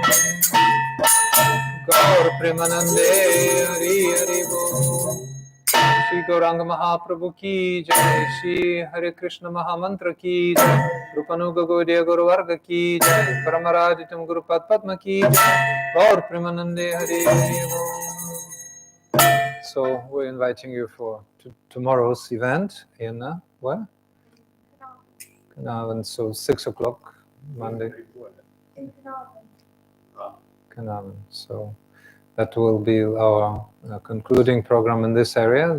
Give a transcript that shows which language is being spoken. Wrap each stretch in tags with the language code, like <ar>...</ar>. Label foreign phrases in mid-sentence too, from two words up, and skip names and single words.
<bn>গৌর প্রেমানন্দে হরি হরি বোল. শ্রী গৌরাঙ্গ মহাপ্রভু কি জয়, শ্রী হরে কৃষ্ণ মহামন্ত্র কি জয়, রূপানুগ গৌড়ীয় গুরু বর্গ কি জয়, পরমারাধিতম গুরু পদ্ম কি জয়, গৌর প্রেমানন্দে হরি হরি বোল.</bn> <en>So we're inviting you for tomorrow's event in where? Carnarvon. So 6 o'clock Monday. Carnarvon. So that will be our concluding program in this area.</en>